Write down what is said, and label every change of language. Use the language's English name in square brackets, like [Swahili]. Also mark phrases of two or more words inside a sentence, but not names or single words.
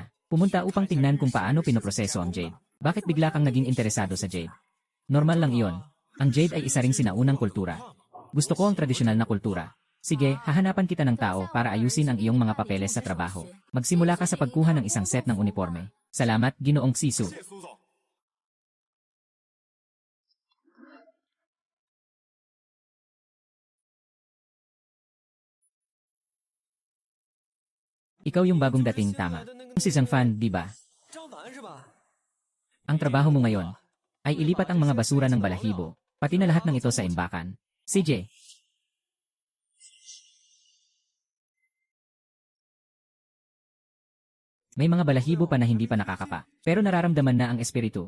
[Filipino] Pumunta upang tingnan kung paano pinoproseso ang jade. Bakit bigla kang naging interesado sa jade? Normal lang iyon. Ang jade ay isa ring sinaunang kultura. Gusto ko ang tradisyonal na kultura. Sige, hahanapan kita ng tao para ayusin ang iyong mga papeles sa trabaho. Magsimula ka sa pagkuha ng isang set ng uniforme. Salamat, Ginoong Sisu. [Chinese] 谢苏总。 [Filipino] Ikaw yung bagong dating, tama. Si Zhang Fan, di ba? [Chinese] 张凡是吧？ [Filipino] Ang trabaho mo ngayon ay ilipat ang mga basura ng balahibo, pati na lahat ng ito sa imbakan. CJ, may mga balahibo pa na hindi pa nakakapa, pero nararamdaman na ang espiritu.